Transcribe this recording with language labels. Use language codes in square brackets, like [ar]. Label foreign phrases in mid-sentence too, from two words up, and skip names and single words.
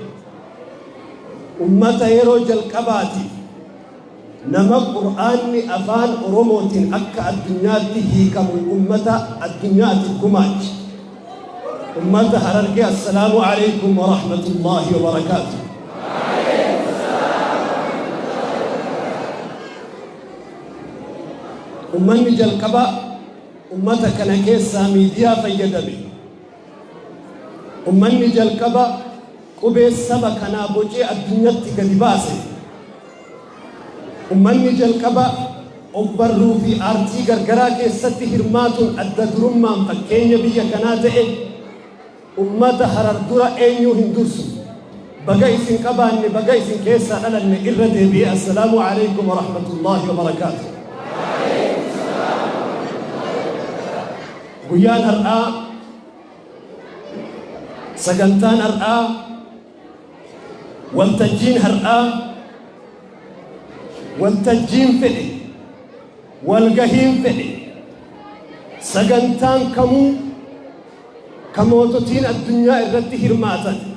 [om] ummata yeroo jalqabaati nama qur'aanni afaan oromootiin akka addunyaatti hiikamu ummata addunyaatti gumaache ummata Harargee. [ar] السلام عليكم ورحمة الله وبركاته. [om] ummanni jalqaba ummata kana keessaa miidiyaa fayyadame. ummanni jalqaba qubee saba kanaa bocee addunyatti gadi baase. ummanni jalqaba ogbarruu fi aartii gargaraa keessatti hirmaatuun adda durummaan fakkeenya biyya kanaa ta'e ummata Harar dura eenyuu hin dursu. baga isin qabaanne baga isin keessaa dhalanne irra deebi'ee [ar] السلام عليكم ورحمة الله وبركاته. [om] guyyaan har'aa sagantaan har'aa waltajjiin har'aa waltajjiin fedhe walgahiin fedhe sagantaan kamuu kamoototiin addunyaa irratti hirmaatan